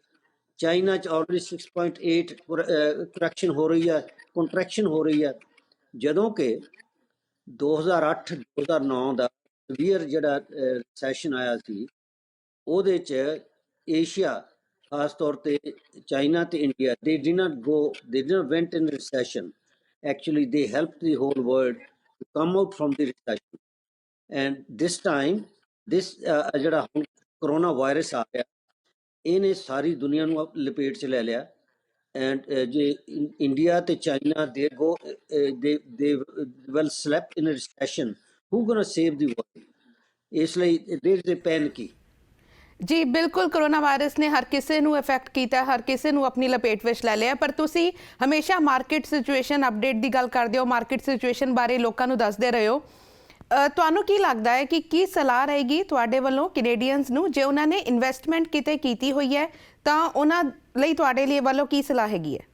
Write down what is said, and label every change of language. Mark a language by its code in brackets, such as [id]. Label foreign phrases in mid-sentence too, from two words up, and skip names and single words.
[pa] ਚਾਈਨਾ 'ਚ ਆਲਰੇਡੀ 6.8 ਕੰਟਰੈਕਸ਼ਨ ਹੋ ਰਹੀ ਹੈ, ਜਦੋਂ ਕਿ 2008-2009 ਦਾ ਸੀਵੀਅਰ ਜਿਹੜਾ ਸੈਸ਼ਨ ਆਇਆ ਸੀ ਉਹਦੇ 'ਚ ਏਸ਼ੀਆ, ਖਾਸ ਤੌਰ ਤੇ ਚਾਈਨਾ ਤੇ ਇੰਡੀਆ, [en] they didn't went in recession. Actually, they helped the whole world to come out from the recession. And this time, [pa] ਜਿਹੜਾ ਹੁਣ ਕਰੋਨਾ ਵਾਇਰਸ ਆ ਰਿਹਾ, ਇਹਨੇ ਸਾਰੀ ਦੁਨੀਆ ਨੂੰ ਲਪੇਟ 'ਚ ਲੈ ਲਿਆ। [en] ਐਂਡ [pa] ਜੇ ਇੰਡੀਆ ਤੇ ਚਾਈਨਾ [en] they will slap in a recession, who gonna save the world? [pa] ਇਸ ਲਈ [en] there is a panic. [pa] ਜੀ ਬਿਲਕੁਲ, ਕਰੋਨਾ ਵਾਇਰਸ ਨੇ ਹਰ ਕਿਸੇ ਨੂੰ ਇਫੈਕਟ ਕੀਤਾ, ਹਰ ਕਿਸੇ ਨੂੰ ਆਪਣੀ ਲਪੇਟ ਵਿੱਚ ਲੈ ਲਿਆ। ਪਰ ਤੁਸੀਂ ਹਮੇਸ਼ਾ [en] market situation update [pa] ਦੀ ਗੱਲ ਕਰਦੇ ਹੋ, [en] market situation [pa] ਬਾਰੇ ਲੋਕਾਂ ਨੂੰ ਦੱਸਦੇ ਰਹੇ ਹੋ। ਤੁਹਾਨੂੰ ਕੀ ਲੱਗਦਾ ਹੈ ਕਿ ਕੀ ਸਲਾਹ ਰਹੇਗੀ ਤੁਹਾਡੇ ਵੱਲੋਂ ਕੈਨੇਡੀਅਨਸ ਨੂੰ, ਜੇ ਉਹਨਾਂ ਨੇ ਇਨਵੈਸਟਮੈਂਟ ਕਿਤੇ ਕੀਤੀ ਹੋਈ ਹੈ ਤਾਂ ਉਹਨਾਂ ਲਈ ਤੁਹਾਡੇ ਲਈ ਵੱਲੋਂ ਕੀ ਸਲਾਹ ਹੈਗੀ ਹੈ?